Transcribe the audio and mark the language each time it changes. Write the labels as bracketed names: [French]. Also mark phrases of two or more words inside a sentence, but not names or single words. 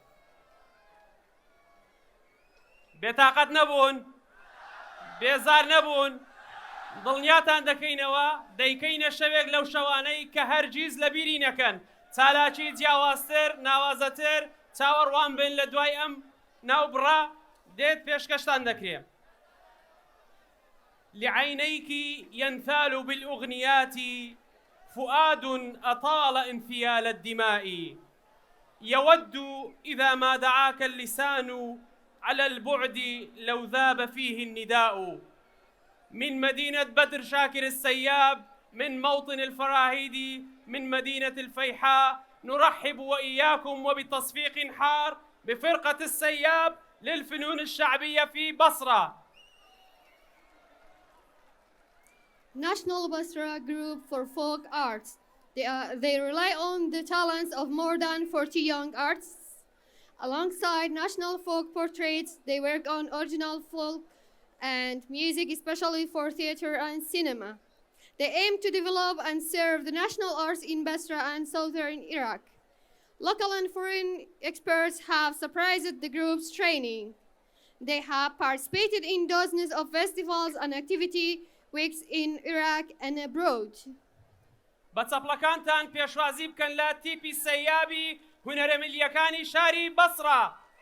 [Central Kurdish] بێتاقەت نەبوون بێزار نەبوون دڵنیاتان دەکەینەوە دەیکەینە شەوێک لەو شەوانەی کە هەرگیز لە بیری نەکەن چالاکی جیاوازتر ناوازەتر چاوەڕوان بن لە دوای ئەم ناوبڕا دێت پێشکەشتان دەکرێت [Arabic] لعينيك ينثال بالأغنيات فؤاد أطال انفيال الدماء يود إذا ما دعاك اللسان على البعد لو ذاب فيه النداء من مدينة بدر شاكر السياب من موطن الفراهيد من مدينة الفيحاء نرحب وإياكم وبتصفيق حار بفرقة السياب للفنون الشعبية في بصرة. [English] National Basra Group for Folk Arts. They rely on the talents of more than 40 young artists. Alongside national folk portraits, they work on original folk and music, especially for theater and cinema. They aim to develop and serve the national arts in Basra and southern Iraq. Local and foreign experts have surprised the group's training. They have participated in dozens of festivals and activity weeks in Iraq and abroad. [Central Kurdish] بەچەپڵەکانتان پێشوازی بکەن لە تیپی سەیابی هونەرە ملیەکانی شاری بەسڕە.